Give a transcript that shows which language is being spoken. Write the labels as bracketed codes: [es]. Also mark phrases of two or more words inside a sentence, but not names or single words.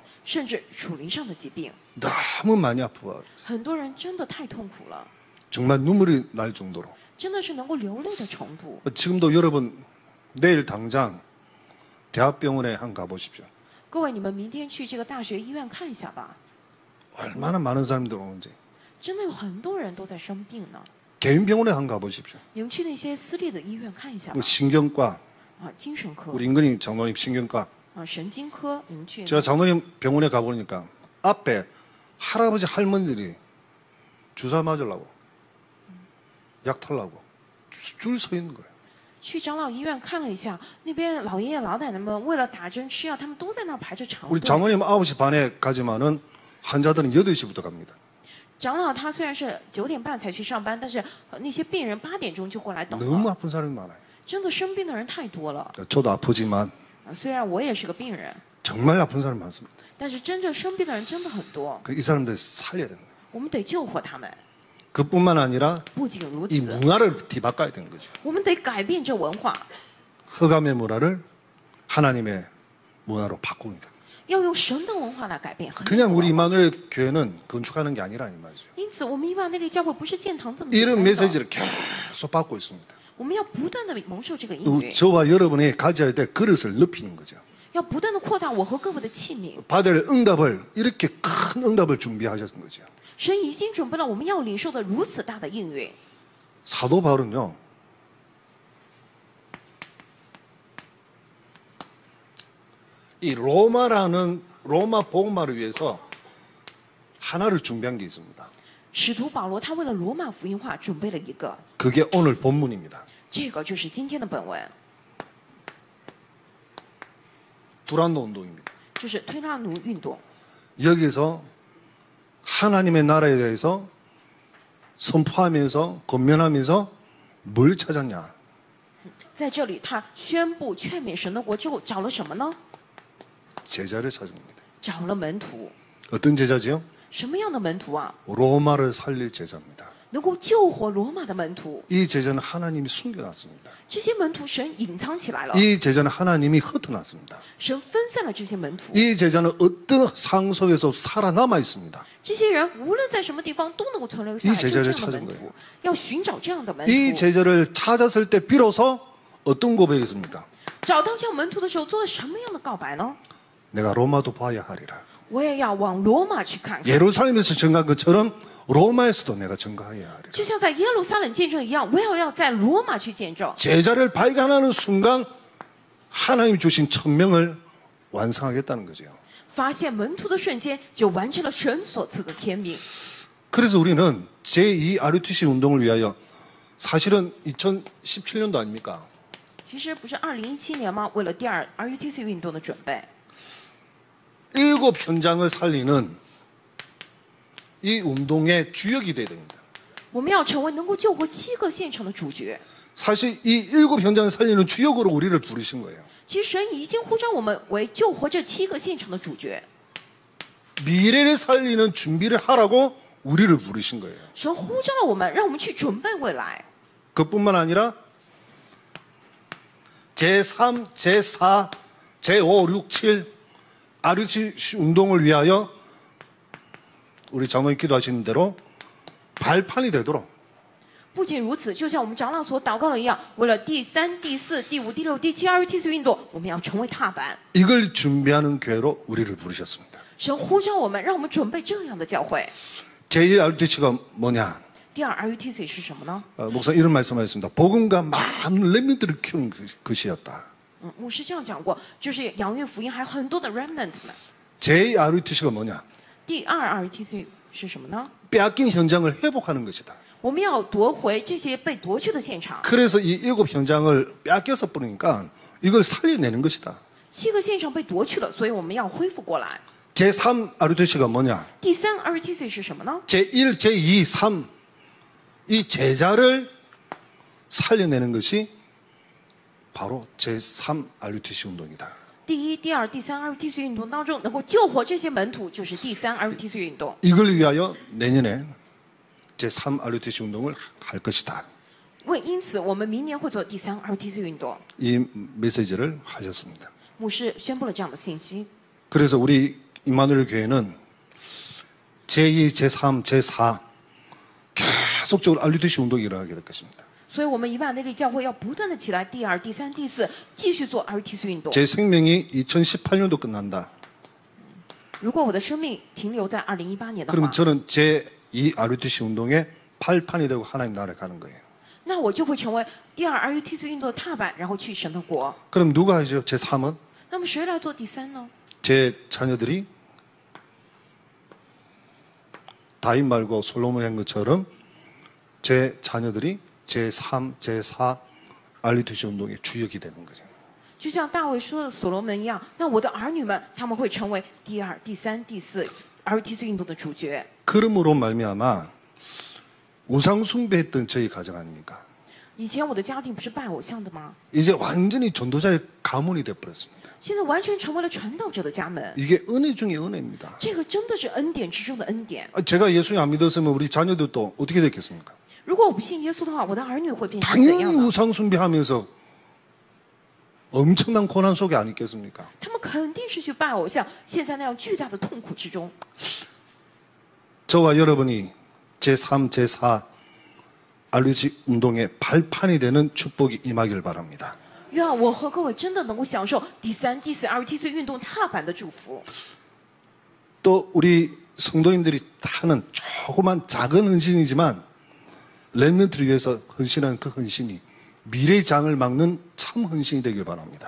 [zh] 甚至属灵上的疾病， [ko] 너무 많이 아프고 [zh] 很多人真的太痛苦了， [ko] 정말 눈물이 날 정도로. [zh] 真的是能够流泪的程度。 [ko] 지금도 여러분 내일 당장 대학병원에 한 가보십시오. [zh] 各位，你们明天去这个大学医院看一下吧， [ko] 얼마나 많은 사람들이 오는지. [zh] 真的有很多人都在生病呢。 [ko] 개인 병원에 한 가보십시오. [zh] 你们去那些私立的医院看一下吧 [ko] 뭐 ， 신경과, [zh] 啊，精神科 [ko] 우리 임근님 장로님 신경과. [zh] 啊，神经科，你们去。 [ko] 제가 장로님 병원에 가보니까 앞에 할아버지 할머니들이 주사 맞으려고 약 탈라고 줄 서 있는 거예요. [zh] 去长老医院看了一下，那边老爷爷老奶奶们为了打针吃药，他们都在那排着长 [ko] 우리 [zh] 队。 [ko] 장로님 9시 반에 가지만은 환자들은 8시부터 갑니다. [zh] 长老他虽然是9点半才去上班，但是那些病人8点钟就过来等 [ko] 너무 [zh] 了。 [ko] 아픈 사람이 많아요. [zh] 真的生病的人太多了。 [ko] 저도 아프지만 [zh] 啊，虽然我也是个病人， [ko] 정말 아픈 사람이 많습니다. [zh] 但是真正生病的人真的很多， [ko] 이 사람들 살려야 됩니다. [zh] 我们得救活他们。 [ko] 그뿐만 아니라 [zh] 不仅如 [ko] 이 [zh] 此， [ko] 문화를 뒤바꿔야 되는 거죠. 我们得改变这文化， 흑암의 문화를 하나님의 문화로 바꾸는 거죠. [zh] 要用神的文化来改变。很 [ko] 그냥 [zh] 多 [ko] 우리 이마누엘 교회는 건축하는 게 아니라 이 말이죠. [zh] 因此，我们伊万内利教会不是建堂这么简 [ko] 이런 [zh] 单的， [ko] 메시지를 계속 받고 있습니다. [zh] 我们要不断的蒙受这个应允， [ko] 저와 여러분이 가져야 될 그릇을 넓히는 거죠. [zh] 要不断的扩大我和各位的器皿。 [ko] 받을 응답을 이렇게 큰 응답을 준비하셨던 거죠. [zh] 神已经准备了我们要领受的如此大的应允。 [ko] 사도 바울은요. 이 로마 복음화를 위해서 하나를 준비한 게 있습니다. [zh] 使徒保罗他为了罗马福音化准备了一个， [ko] 그게 오늘 본문입니다. [zh] 这个就是今天的本文， [ko] 두란노 운동입니다. [zh] 就是推拉奴运动。 [ko] 여기서 하나님의 나라에 대해서 선포하면서 권면하면서 뭘 찾았냐? [zh] 在这里，他宣布劝勉神的国之后，找了什么呢？ [ko] 제자를 찾은 겁니다. [zh] 找了门徒。 [ko] 어떤 제자지요? [zh] 什么样的门徒啊？ [ko] 로마를 살릴 제자입니다. [zh] 能够救活罗马的门徒。 [ko] 이 제자는 하나님이 숨겨놨습니다. [zh] 这些门徒神隐藏起来了， [ko] 이 제자는 하나님이 흩어놨습니다. [zh] 神分散了这些门徒。 [ko] 이 제자는 어떤 상황 속에서 살아남아 있습니다. [zh] 这些人无论在什么地方都能够存留下来。 [ko] 이 [zh] 就 [ko] 제자를 [zh] 这样的门 [ko] 찾은 [zh] 徒 [ko] 거예요 ， [zh] 要寻找这样的门 [ko] 이 [zh] 徒。 [ko] 제자를 찾았을 때 비로소 어떤 고백이었습니까? [zh] 找到这样门徒的时候，做了什么样的告白呢？ [ko] 내가 로마도 봐야 하리라. [zh] 我也要往罗马去看看， [ko] 예루살렘에서 증거한 것처럼 로마에서도 내가 증거해야 하리라. [zh] 就像在耶路撒冷见证一样，我也要在罗马去见证。 [ko] 제자를 발견하는 순간 하나님 주신 천명을 완성하겠다는 거죠. [zh] 发现门徒的瞬间，就完成了神所赐的天命。 [ko] 그래서 우리는 제2 RUTC 운동을 위하여 사실은 2017년도 아닙니까? [zh] 其实不是2017年吗？为了第二 RUTC 运动的准备， [ko] 7 현장을 살리는 이 운동의 주역이 돼야 됩니다. [zh] 我们要成为能够救活7个现场的主角。 [ko] 사실 이 7 현장을 살리는 주역으로 우리를 부르신 거예요. [zh] 其实神已经呼召我们为救活这7个现场的主角。 [ko] 미래를 살리는 준비를 하라고 우리를 부르신 거예요. [zh] 神呼召了我们，让我们去准备未来。 [ko] 그뿐만 아니라 제3, 제4, 제5, 6, 7 RUTC 운동을 위하여 우리 장로님 기도하시는 대로 발판이 되도록 [zh] 不仅如此，就像我们长老所祷告的一样，为了第3、第4、第5、第6、第7 RUTC 运动，我们要成为踏板。 [ko] 이걸 준비하는 교회로 우리를 부르셨습니다. [zh] 神呼召我们，让我们准备这样的教会。 [ko] 제1 RUTC가 뭐냐? [zh] 第二 RUTC 是什么呢？ [ko] 목사 이런 말씀하셨습니다. 복음과 많은 렘넌트를 키우는 것이었다. [zh] 牧师这样讲过，就是养育福音还有很多的 remnant 们。 [ko] 제2 RUTC가 뭐냐? [zh] 第二 RUTC 是什么呢？ [ko] 빼앗긴 현장을 회복하는 것이다. [zh] 我们要夺回这些被夺去的现场。 [ko] 그래서 이 7 현장을 빼앗겨서 버리니까 이걸 살려내는 것이다. [zh] 7 个现场被夺去了，所以我们要恢复过来。 [ko] 제3 RUTC가 뭐냐? [zh] 第3 RUTC 是什么呢？ [ko] 제1, 제2, 3 이 제자를 살려내는 것이 바로 제3 RUTC 운동이다. [zh] 第一、第二、第三 RUTC 运动当中，能够救活这些门徒，就是第三 RUTC 运动。 [ko] 이걸 위하여 내년에 제3 RUTC 운동을 할 것이다. [zh] 因此，我们明年会做第三 RUTC 运动。 [ko] 이 메시지를 하셨습니다. [zh] 牧师宣布了这样的信息。 [ko] 그래서 우리 임마누엘 교회는 제2, 제3, 제4 계속적으로 RUTC 운동이 일어나게 될 것입니다. [zh] 所以，我们以马内利教会要不断的起来，第二、第三、第四，继续做 RUTC 运动。 [ko] 제 생명이 2018년도 끝난다. [zh] 如果我的生命停留在2018年的 [ko] 그러면 [zh] 话， [ko] 저는 제2 RUTC 운동의 발판이 되고 하나님 나라에 가는 거예요. [zh] 那我就会成为第二 RUTC 运动的踏板，然后去神的国。 [ko] 그럼 누가 하죠? 제3은 [zh] 那么谁来做第三呢？ [ko] 제 자녀들이 다윗 말고 솔로몬이 한 것처럼 제 자녀들이 제3, 제4 RUTC 운동의 주역이 되는 거죠. [zh] 就像大卫说的所罗门一样，那我的儿女们他们会成为第二、第三、第四 RUTC 运动的主角。 [ko] 그러므로 말미암아 우상 숭배했던 저희 가정 아닙니까? [zh] 以前我的家庭不是拜偶像的吗？ [ko] 이제 완전히 전도자의 가문이 되어버렸습니다. [zh] 现在完全成为了传道者的家门。 [ko] 이게 은혜 중에 은혜입니다. [zh] 这个真的是恩典之中的恩典。 [ko] 제가 예수님 안 믿었으면 우리 자녀들도 어떻게 됐겠습니까? [zh] 如果我不信耶稣的话，我的儿女会变成怎 [ko] 당연히 [zh] 样呢？ [ko] 우상 숭배하면서 엄청난 고난 속에 안 있겠습니까? [zh] 他们肯定是去拜偶像，陷在那样巨大的痛苦之中。 [ko] 저와 여러분이 제3, 제4 RUTC 운동의 발판이 되는 축복이 임하길 바랍니다. [zh] 愿我和各位真的能够享受第三、第四 RUTC 运动踏板的祝福。 [ko] 또 우리 성도님들이 하는 조그만 작은 헌신이지만 렘넌트를 위해서 헌신한 그 헌신이 미래의 장을 막는 참 헌신이 되길 바랍니다.